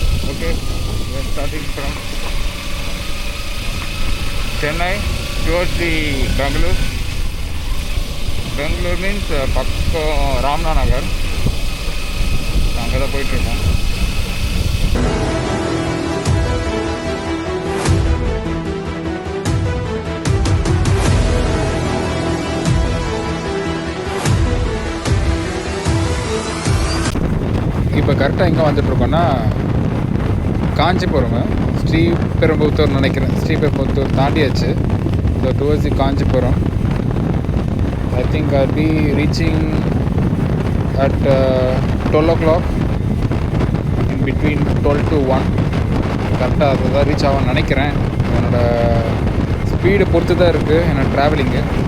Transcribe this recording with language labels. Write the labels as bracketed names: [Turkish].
[English] Okay, we are starting from Chennai towards the Bangalore. Bangalore means [Tamil] பக்கம் ராம்னா நகர். அங்கே தான் போயிட்டுருக்கோம். இப்போ கரெக்டாக எங்கே வந்துட்டுருக்கோன்னா காஞ்சிபுரம், ஸ்ரீபெரும்புத்தூர் நினைக்கிறேன். Sriperumbudur தாண்டியாச்சு. So towards the Kanchipuram. [English] I think I'll be reaching at 12 o'clock, in between 12 to 1. [Tamil] கரெக்டாக அதை தான் ரீச் ஆகும்னு நினைக்கிறேன். என்னோடய ஸ்பீடு பொறுத்து தான் இருக்குது என்னோடய ட்ராவலிங்கு.